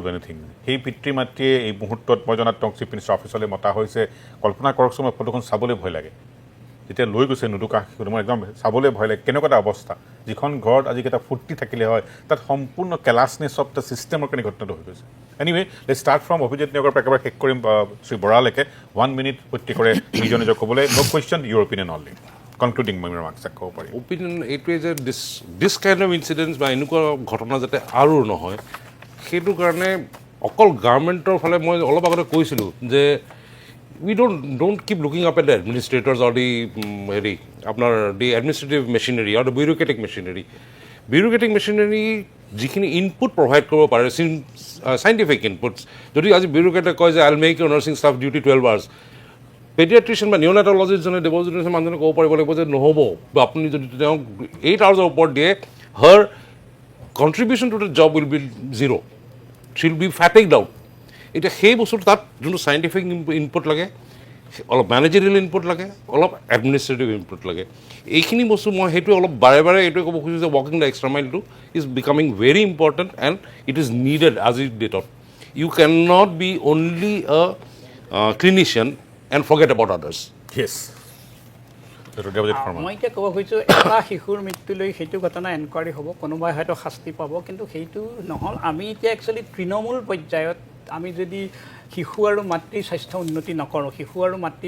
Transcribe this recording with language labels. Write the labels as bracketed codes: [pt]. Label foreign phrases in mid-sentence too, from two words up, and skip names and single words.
[as] এনিথিং সেই পিতৃ মাতৃয়ে এই মুহূৰ্তত মই জনাত তেওঁক [en] chief minister office [as] মতা হৈছে কল্পনা কৰকচোন মই ফটোখন চাবলৈ ভয় লাগে যেতিয়া লৈ গৈছে নুদুকা শিশুটো মই একদম চাবলৈ ভয় লাগে কেনেকুৱা এটা অৱস্থা যিখন ঘৰত আজি এটা ফূৰ্তি থাকিলে হয় তাত সম্পূৰ্ণ [en] callousness of the system [as] কাৰণে ঘটনাটো হৈ গৈছে [en] anyway let's start from [as] অভিজিত নিয়োগৰ পৰা একেবাৰে শেষ কৰিম শ্ৰী বৰালৈকে 1 মিনিট প্ৰত্যেকৰে নিজৰ ক'বলৈ [en] no question your opinion only concluding [as] মই ৰিমাৰ্কছ ক'ব পাৰিম অপিনিয়ন এইটোৱে যে [en] this kind of incidents [as] বা এনেকুৱা ঘটনা যাতে আৰু নহয় সেইটো কাৰণে অকল গাৰ্মেণ্টৰ ফালে মই অলপ আগতে কৈছিলোঁ যে [en] we don't keep looking up at the administrators or the the administrative machinery or the bureaucratic machinery. Bureaucratic machinery [as] যিখিনি [en] input provide [as] কৰিব পাৰে [en] scientific inputs [as] যদি আজি বিউৰোক্ৰেটে কয় যে [en] I'll make your nursing staff duty 12 hours [as] পেডিয়াট্ৰিচিয়ান বা নিউনেটলজিষ্টজনে দেৱজ্যোতি মানুহজনে ক'ব পাৰিব লাগিব যে নহ'ব বা আপুনি যদি তেওঁক 8 hours ওপৰত দিয়ে [en] her contribution to the job will be 0 she'll be fatigued out [as] এতিয়া সেই বস্তুটো তাত যোনটো [en] scientific input [as] লাগে অলপ [en] managerial input [as] লাগে অলপ [en] administrative input [as] লাগে এইখিনি বস্তু মই সেইটোৱে অলপ বাৰে বাৰে এইটোৱে ক'ব খুজিছোঁ যে [en] walking the extra mile is becoming very important and it is needed [as] আজিৰ ডেটত [en] you can not be only a clinician and forget about others [as] য়েছ মই এতিয়া ক'ব খুজিছোঁ এটা শিশুৰ মৃত্যুলৈ সেইটো ঘটনা এনকুৱাৰী হ'ব কোনোবাই হয়তো শাস্তি পাব কিন্তু সেইটো নহ'ল আমি এতিয়া একচুৱেলি তৃণমূল পৰ্যায়ত আমি যদি শিশু আৰু মাতৃৰ স্বাস্থ্য উন্নতি নকৰোঁ শিশু আৰু মাতৃৰ